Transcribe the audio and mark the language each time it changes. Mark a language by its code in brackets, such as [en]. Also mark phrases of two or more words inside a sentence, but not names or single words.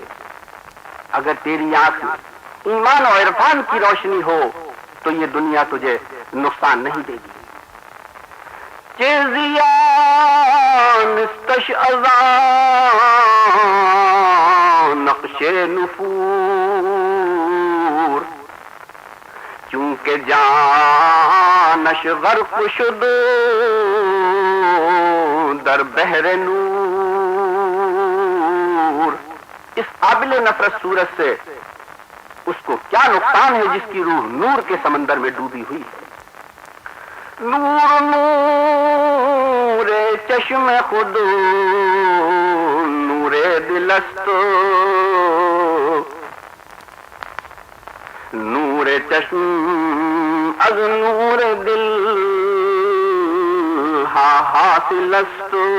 [ur] اگر تیری آنکھ میں ایمان اور عرفان کی روشنی ہو تو یہ دنیا تجھے نقصان نہیں دے گی. [fa] نقش نفور، چونکہ جانش غرق شد در بحر نور. [ur] اس قابل نفرت صورت سے اس کو کیا نقصان ہے جس کی روح نور کے سمندر میں ڈوبی ہوئی ہے. [fa] نور نور چشم خود نور دلست، نور چشم از نور دل حاصل است.